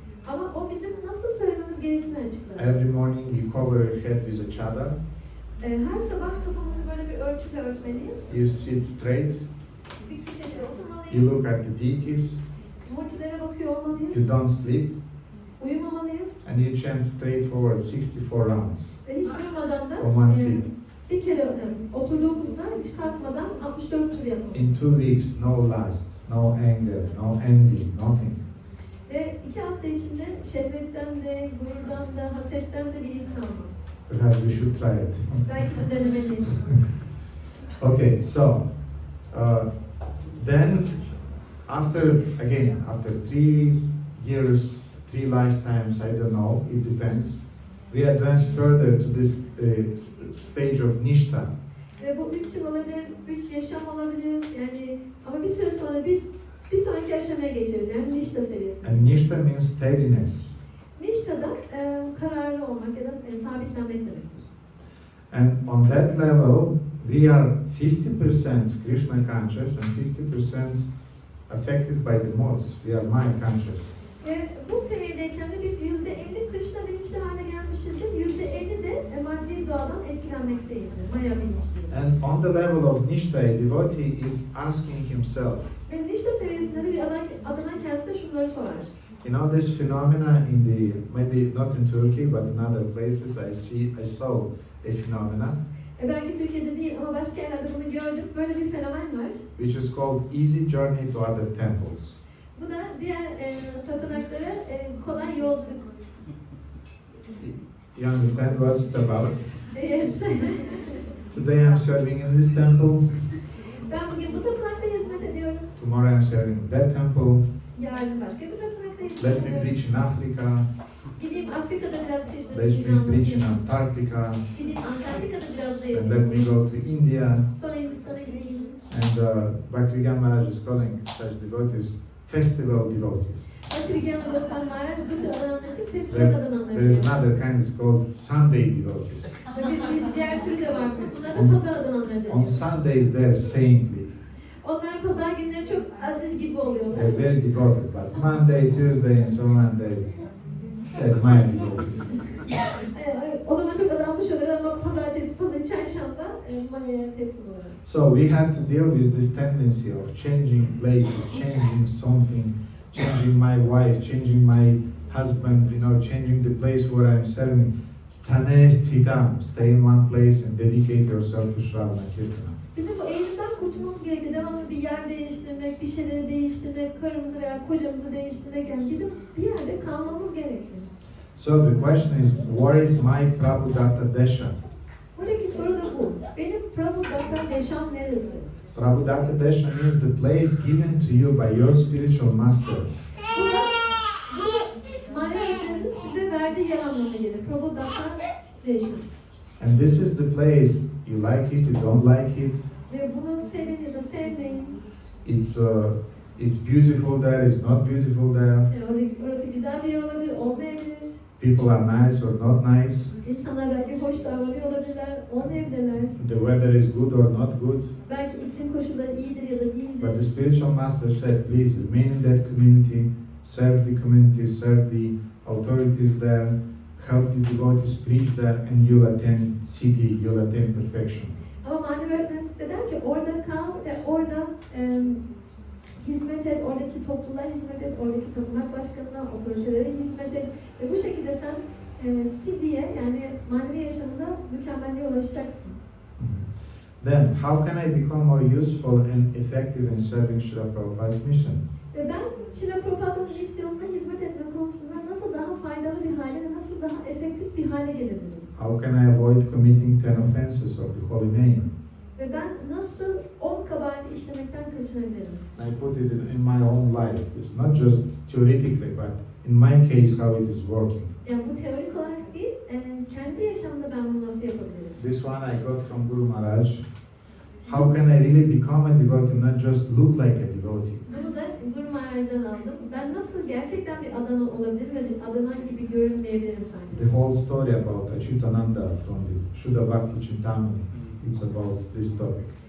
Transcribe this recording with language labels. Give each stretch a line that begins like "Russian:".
Turkish: Ama o bizim nasıl söylememiz gerektiğini açıkladı.
English: Every morning you cover your head with a chadar.
Turkish: Her sabah kafamızı böyle bir örtüyle örtmeliyiz.
English: You sit straight.
Turkish: Dik bir şekilde
English: You
Turkish: oturmalıyız.
English: look at the deities.
Turkish: Murtilere bakıyor olmalıyız.
English: You don't sleep.
Turkish: Uyumamalıyız.
English: And you chant straight forward 64 rounds.
Turkish: Ve hiç durmadan da
English: From one seat.
Turkish: bir kere oturduğumuzda hiç kalkmadan 64 tur yapalım.
English: In 2 weeks, no lust, no anger, no envy, nothing.
Turkish: Ve 2 hafta içinde şehvetten de, gururdan da, hasetten de bir iz kalmaz.
English: Perhaps we should try it.
Turkish: Belki de denemeliyiz.
English: Okay, so then after 3 years, 3 lifetimes, I don't know, it depends. We advance further to this stage of nishta.
Turkish: Ve bu 3 yıl olabilir, 3 yaşam olabilir. Yani ama bir süre sonra biz bir sonraki aşamaya geçeriz. Yani nişta seviyesine.
English: And nishta means steadiness.
Turkish: Nişta da kararlı olmak ya da sabitlenmek demektir.
English: And on that level, we are 50% Krishna conscious and 50% affected by the modes. We are mind conscious.
Turkish: Ve bu seviyedeyken de biz %50 Krishna bilinçli hale gelmişizdir. %50 de maddi doğadan etkilenmekteyiz. Maya bilinçliyiz.
English: And on the level of nishta, a devotee is asking himself,
Turkish: Ve nişta seviyesinde de bir adına kendisine şunları sorar.
English: you know, this phenomena in the, maybe not in Turkey, but in other places, I saw a phenomena,
Turkish: Belki Türkiye'de değil ama başka yerlerde bunu gördüm. Böyle bir fenomen var.
English: which is called easy journey to other temples.
Turkish: Bu da diğer tapınaklara kolay yolculuk.
English: You understand what it's about?
Turkish: Evet.
English: Today I'm serving in this temple,
Turkish: Ben bugün bu tapınakta hizmet ediyorum.
English: tomorrow I'm serving in that temple,
Turkish: Yarın başka bir tapınakta hizmet
English: let me
Turkish: ediyorum.
English: preach in Africa,
Turkish: Gideyim Afrika'da biraz
English: let
Turkish: peşinde
English: me preach in
Turkish: anlatayım.
English: Antarctica,
Turkish: Gideyim Antarktika'da biraz da
English: and let me
Turkish: yapayım.
English: go to India.
Turkish: Sonra Hindistan'a gideyim.
English: And Bhaktivedanta Maharaj is calling such devotees festival devotees.
Turkish: Bhaktivedanta Maharaj bu tür adananlar için festival adananları.
English: There is another kind, it's called Sunday devotees.
Turkish: Bir diğer türü de var. Bunlar da pazar adananları
English: On
Turkish: deniyor.
English: Sundays they're saintly,
Turkish: Onlar pazar günleri çok aziz gibi oluyorlar.
English: they're very devoted, but Monday, Tuesday and so on, they're my devotees.
Turkish: O zaman çok adanmış oluyor ama pazartesi, salı, çarşamba Maya'ya teslim oluyor.
English: So we have to deal with this tendency of changing places, changing something, changing my wife, changing my husband, changing the place where I'm serving. Stane sthitam, stay in one place and dedicate yourself to Shravana Kirtana.
Turkish: Bizim bu eğilimden kurtulmamız gerekiyor. Devamlı bir yer değiştirmek, bir şeyleri değiştirmek, karımızı veya kocamızı değiştirmek. Yani bizim bir yerde kalmamız gerekiyor.
English: So the question is, what is my Prabhudatta Desha?
Turkish: Buradaki soru da bu. Benim Prabhudatta Deşam neresi?
English: Prabhudatta Desha means the place given to you by your spiritual master.
Turkish: Bu manevranızın size verdiği yer anlamına gelir. Prabhudatta Deşam.
English: And this is the place, you like it, you don't like it,
Turkish: Ve bunu sevin ya da sevmeyin.
English: it's beautiful there, it's not beautiful there.
Turkish: Orası güzel bir yer olabilir, olmayabilir.
English: People are nice or not nice.
Turkish: İnsanlar belki hoş davranıyor olabilirler, olmayabilirler.
English: The weather is good or not good.
Turkish: Belki iklim koşulları iyidir ya da değildir.
English: But the spiritual master said, please remain in that community, serve the community, serve the authorities there, help the devotees preach there, and you'll attain siddhi, you'll attain perfection.
Turkish: Ama manevi öğretmen size der ki orada kal ve orada hizmet et, oradaki topluluğa hizmet et, oradaki tapınak başkanına, otoritelere hizmet et. Ve bu şekilde sen siddhiye yani manevi yaşamında mükemmelliğe ulaşacaksın.
English: Then, how can I become more useful and effective in serving Srila Prabhupada's mission?
Turkish: Ve ben Srila Prabhupada's misyonuna hizmet etme konusunda nasıl daha faydalı bir hale ve nasıl daha efektif bir hale gelebilirim?
English: How can I avoid committing 10 offenses of the holy name?
Turkish: Ve ben nasıl 10 kabahati işlemekten kaçınabilirim?
English: I put it in my own life. It's not just theoretically, but in my case, how it is working.
Turkish: Yani bu teorik olarak değil, kendi yaşamda ben bunu nasıl yapabilirim?
English: This one I got from Guru Maharaj. How can I really become a devotee, not just look like a devotee?
Turkish: Bunu da Guru Maharaj'dan aldım. Ben nasıl gerçekten bir Adana olabilirim ve bir Adana gibi görünmeyebilirim sanki.
English: The whole story about Achyutananda from the Shuddha Bhakti Chintamani, it's about this topic.